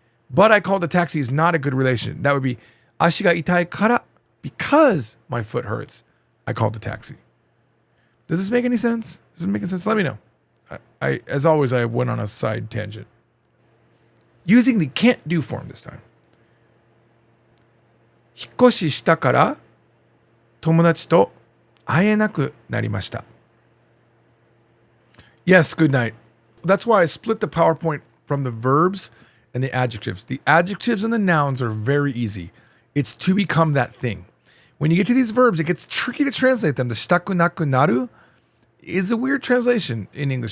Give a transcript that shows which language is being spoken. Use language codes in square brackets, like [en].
[en] But I called a taxi is not a good relation. That would be [ja] 足が痛いから [en] because my foot hurts. I called the taxi. Does this make any sense? Does it make any sense? Let me know. I as always, I went on a side tangent. Using the can't do form this time. [ja] 引っ越ししたから友達と会えなくなりました. [en] Yes, good night. That's why I split the PowerPoint from the verbs and the adjectives. The adjectives and the nouns are very easy. It's to become that thing. When you get to these verbs, it gets tricky to translate them. The shitaku naku naru is a weird translation in English.